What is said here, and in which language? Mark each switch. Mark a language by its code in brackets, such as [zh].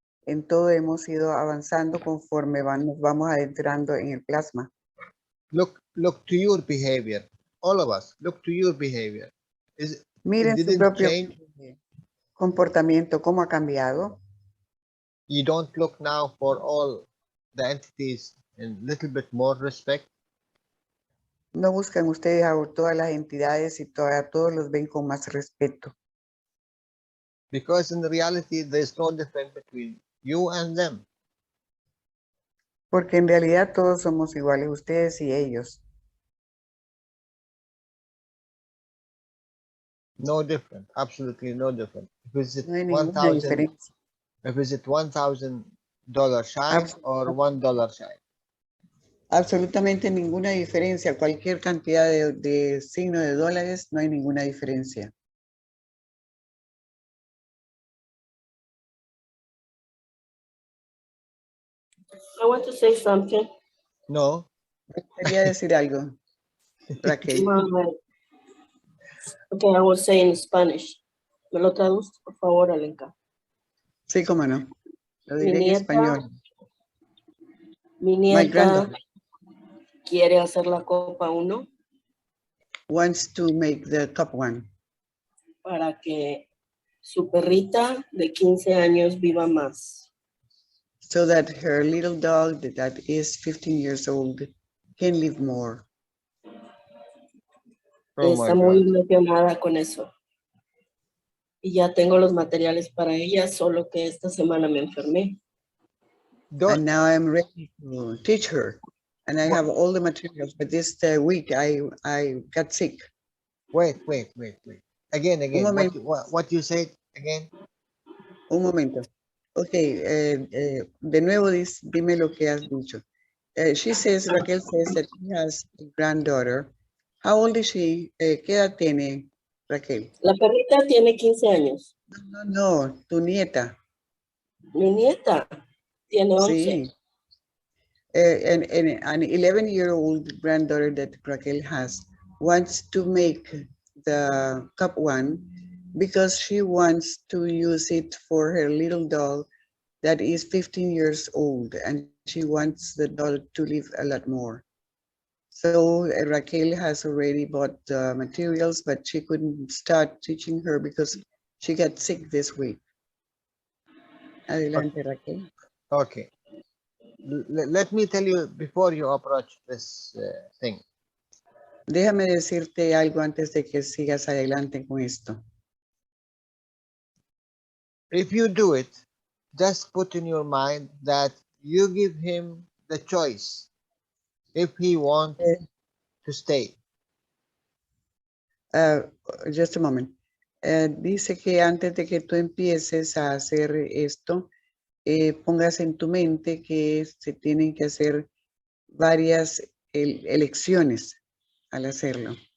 [es] En todo hemos ido avanzando conforme nos vamos adentrando en el plasma. [en] Look to your behavior. All of us, look to your behavior. [es] Miren su propio comportamiento, cómo ha cambiado. [en] You don't look now for all the entities in little bit more respect. [es] No buscan ustedes a todas las entidades y a todos los ven con más respeto. [en] Because in the reality, there's no difference between you and them. [es] Porque en realidad todos somos iguales, ustedes y ellos. [en] No different, absolutely no different. If it's [es] No hay ninguna diferencia. [en] If it's $1,000 shy or $1 shy. [es] Absolutamente ninguna diferencia. Cualquier cantidad de signo de dólares, no hay ninguna diferencia. [en] I want to say something. No. [es] Quería decir algo, Raquel. [en] Okay, I will say in Spanish. [es] ¿Me lo traduzco, por favor, Alenka? Sí, cómo no. Lo diré en español. Mi nieta quiere hacer la copa 1. [en] Wants to make the cup 1. [es] Para que su perrita de 15 años viva más. [en] So that her little dog that is 15 years old can live more. [es] Está muy emocionada con eso. Y ya tengo los materiales para ella, solo que esta semana me enfermé. [en] And now I'm ready to teach her. And I have all the materials, but this week I got sick. Wait. Again. What you said again? [es] Un momento. Okay, de nuevo dime lo que has dicho. [en] Raquel says that she has a granddaughter. How old is she? ¿Qué edad tiene Raquel? [es] La perrita tiene 15 años. No, tu nieta. Mi nieta tiene 11. Sí. [en] An 11-year-old granddaughter that Raquel has wants to make the cup 1 because she wants to use it for her little dog that is 15 years old and she wants the dog to live a lot more. So Raquel has already bought the materials, but she couldn't start teaching her because she got sick this week. [es] Adelante, Raquel. [en] Okay. Let me tell you before you approach this thing. [es] Déjame decirte algo antes de que sigas adelante con esto. [en] if you do it, just put in your mind that you give him the choice if he wants to stay. Just a moment. [es] Dice que antes de que tú empieces a hacer esto, pongas en tu mente que se tienen que hacer varias elecciones al hacerlo.